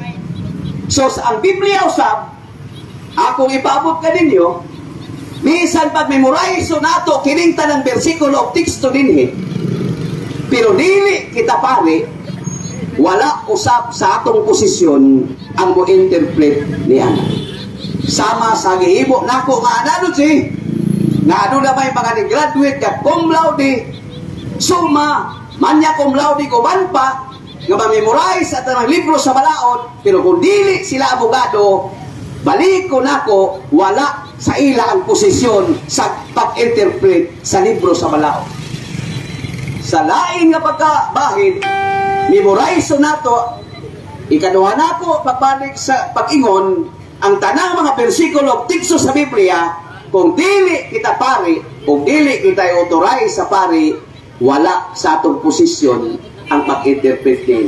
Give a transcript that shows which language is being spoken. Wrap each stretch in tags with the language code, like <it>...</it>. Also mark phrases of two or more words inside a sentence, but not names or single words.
<ceb>So, sa ang Biblia usab, akong ipaabot ka ninyo, minsan pag-memorize nato kining tanang bersikulo o teksto dinhi, pero dili kita pare, wala usab sa atong posisyon ang mo-interpret niya. Sama sa gihimo nako nga anano si, nga ano na may mga ni-graduate ka</ceb> <la>cum laude, suma, manya cum laude</la> <ceb>kuban pa, nga ma-memorize at ang libro sa balaod, pero kung dili sila abogado, balik ko nako, wala sa ila ang posisyon sa pag-interpret sa libro sa balaod. Sa lain nga pagkabahid, memorize nato, ikaduha nako pagbalik sa pag-ingon, ang tanang mga bersikulo tikso sa Biblia, kung dili kita pari, kung dili kita authorize sa pari, wala sa atong posisyon ang pag-interpret din.</ceb>